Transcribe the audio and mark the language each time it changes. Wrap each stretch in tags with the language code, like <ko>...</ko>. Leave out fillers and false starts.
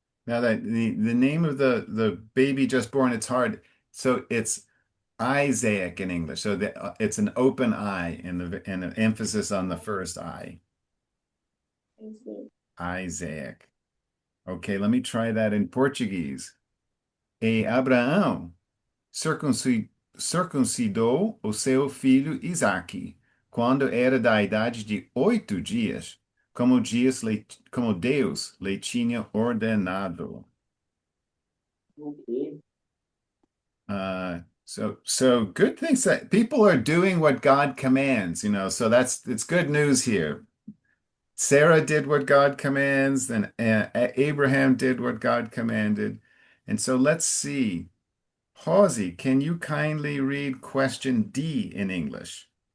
<en>Now that the name of the baby just born, it's hard. So it's Isaac in English. So it's an open I and an emphasis on the first I. Isaac. Okay, let me try that in Portuguese.</en> <pt>E Abraão circuncidou o seu filho Isaque, quando era da idade de 8 dias, como Deus lhe tinha ordenado.</pt> <en>Okay. So good things that people are doing what God commands, so it's good news here. Sarah did what God commands, and Abraham did what God commanded. And so let's see. Hawsey, can you kindly read question D in English?</en>